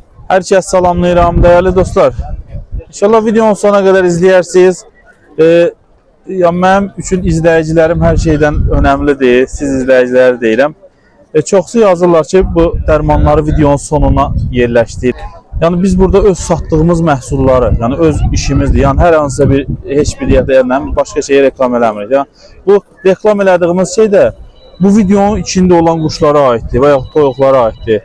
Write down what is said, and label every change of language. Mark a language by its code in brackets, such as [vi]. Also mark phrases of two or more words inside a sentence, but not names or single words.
[tr] Herkes salamlayıram değerli dostlar. İnşallah videonun sonuna kadar izleyersiniz. Ya benim üçün izleyicilerim her şeyden önemlidir. [az] Siz izleyiciler deyirəm. Çoxsu yazırlar ki bu dərmanları videonun sonuna yerləşdir. Yani biz burada öz satdığımız məhsulları, yani öz işimizdir. Yani hər hansısa bir heç bir yerdə başqa şeyə reklam eləmirik. Yani bu reklam elədiyimiz şey də bu videonun içində olan quşlara aiddir və ya toyuqlara aiddir.